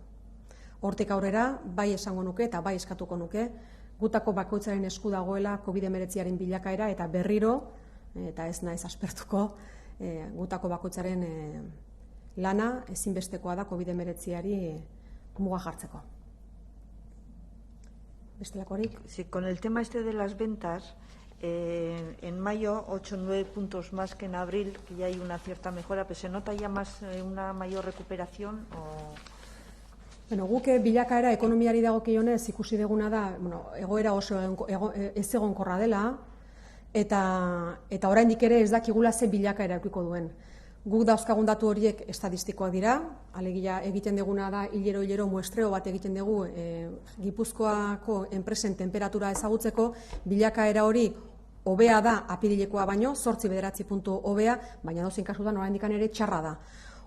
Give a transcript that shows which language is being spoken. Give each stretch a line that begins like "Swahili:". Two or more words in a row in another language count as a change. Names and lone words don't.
Basque: Hortik aurrera, bai esango nuke eta bai eskatuko nuke, gutako bakoitzaren esku dagoela COVID-19aren bilakaera eta berriro, eta ez naiz aspertuko, gutako bakoitzaren lana ezinbestekoa da COVID-19ari muga jartzeko. Bestelakorik?
Spanish: Sí, con el tema este de las ventas, en mayo 8 o 9 puntos más que en abril, que ya hay una cierta mejora, pero ¿se nota ya más una mayor recuperación?
Basque: Bueno, guk bilakaera ekonomiari dagokionez ikusi deguna da, egoera oso ezegonkorra dela, eta oraindik ere ez dakigula ze bilakaera edukiko duen. Guk dauzkagun datu horiek estadistikoak dira, alegia egiten deguna da hilero muestreo bat egiten dugu Gipuzkoako enpresen temperatura ezagutzeko, bilakaera hori hobea da apirilekoa baino, 8-9 puntu hobea, baina dozein kasutan oraindik ere txarra da.